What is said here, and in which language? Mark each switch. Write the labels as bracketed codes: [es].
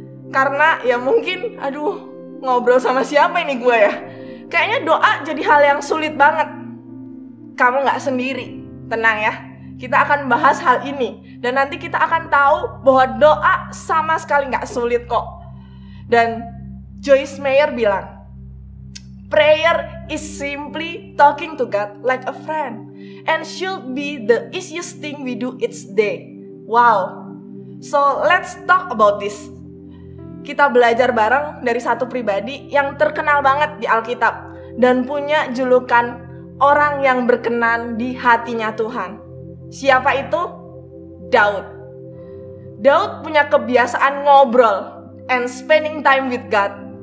[id] Karena ya mungkin, aduh, ngobrol sama siapa ini gue ya. Kayaknya doa jadi hal yang sulit banget. Kamu gak sendiri, tenang ya. Kita akan bahas hal ini. Dan nanti kita akan tahu bahwa doa sama sekali gak sulit kok. Dan [en] Joyce Meyer [id] bilang, [en] prayer is simply talking to God like a friend. And should be the easiest thing we do each day. Wow. So let's talk about this. [id] Kita belajar bareng dari satu pribadi yang terkenal banget di Alkitab dan punya julukan orang yang berkenan di hatinya Tuhan. Siapa itu? Daud. [en] Daud [id] punya kebiasaan ngobrol [en] and spending time with God.